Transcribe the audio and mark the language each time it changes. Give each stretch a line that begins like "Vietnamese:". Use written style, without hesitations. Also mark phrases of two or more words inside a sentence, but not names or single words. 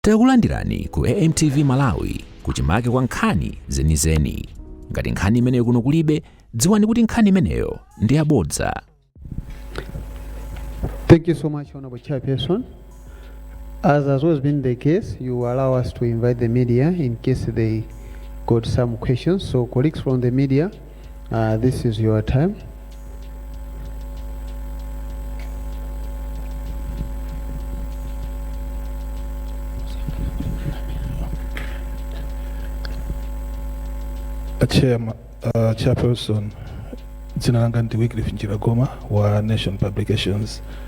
Nyanja: Takulandirani ku AMTV Malawi kuchimake kwa nkhani zenizeni. Ngati nkhani imeneyo kuno kulibe, dziwani kuti nkhani imeneyo ndi yabodza.
English: Thank you so much, Honorable Chairperson. As has always been the case, you allow us to invite the media in case they got some questions. So colleagues from the media, this is your time.
Nyanja: Chairperson, dzina langa ndi Wycliffe Njiragoma wa Nation Publications.